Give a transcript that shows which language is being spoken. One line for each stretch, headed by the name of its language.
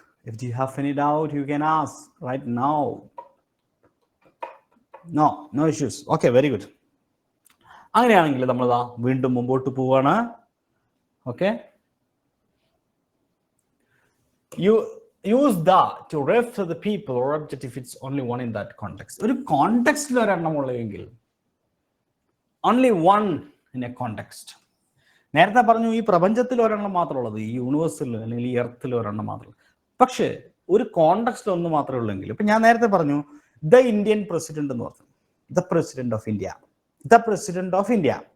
English: If you have any doubt, you can ask right now. No issues. Okay, very good.
Malayalam: അങ്ങനെയാണെങ്കിൽ നമ്മൾ വീണ്ടും മുമ്പോട്ട് പോവാണ്.
English: Okay, you use the to refer to the people or object if it's only one in that context.
Malayalam: ഒരു കോണ്ടെക്സ്റ്റിൽ ഒരെണ്ണം ഉള്ളെങ്കിൽ
English: only one in a context.
Malayalam: നേരത്തെ പറഞ്ഞു ഈ പ്രപഞ്ചത്തിൽ ഒരെണ്ണം മാത്രമുള്ളത്, ഈ യൂണിവേഴ്സിൽ അല്ലെങ്കിൽ ഈ എർത്തിൽ ഒരെണ്ണം മാത്രം. പക്ഷേ ഒരു കോണ്ടെക്സ്റ്റിൽ ഒന്ന് മാത്രമേ ഉള്ളെങ്കിൽ, ഇപ്പൊ ഞാൻ നേരത്തെ പറഞ്ഞു ദ ഇന്ത്യൻ പ്രസിഡന്റ് എന്ന് പറഞ്ഞു,
English: the president of India,
Malayalam: the president of India.